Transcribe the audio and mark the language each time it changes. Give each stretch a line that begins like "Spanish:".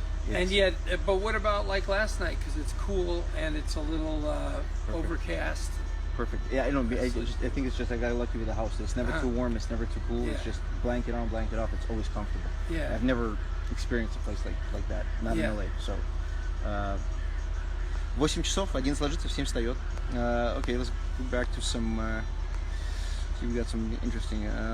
English: And yet, but what about like last night? Because it's cool and it's a little overcast. Perfect. Yeah, I don't. I think it's just I got lucky with the house. It's never too warm. It's never too cool. It's just blanket on, blanket off. It's always comfortable. Yeah. I've never experienced a place like that. Not in LA.
Russian: So, 8 часов, 11 ложится, в 7 встает.
English: Okay, let's go back to some. See, we got some interesting.